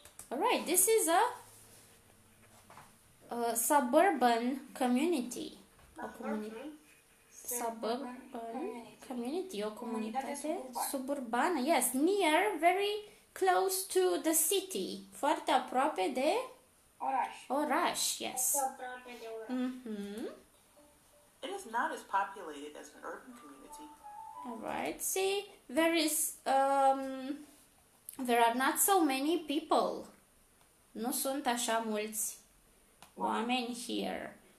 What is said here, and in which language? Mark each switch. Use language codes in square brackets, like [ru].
[en] Alright, this is a suburban community. [ro] O [en] suburban community, [ro] o comunitate suburbană. [en] Yes, near, very close to the city. [ro] Foarte aproape de oraș, yes. Aproape de oraș. [en] It is not as populated as an urban community. Alright, see, there are not so many people. [ro] Nu sunt așa mulți oameni here.